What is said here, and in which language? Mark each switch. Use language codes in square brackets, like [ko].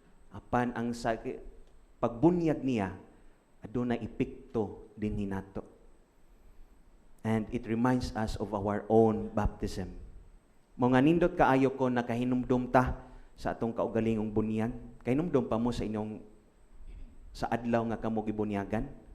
[ceb] apan ang pagbunyag niya adunay epekto dinhi nato. [en] And it reminds us of our own baptism. [ceb] Mga nindot kaayo ko nakahinumdum ta sa atong kaugalingong bunyag. Kahinumdum pa mo sa inyong sa adlaw nga kamo gibunyagan?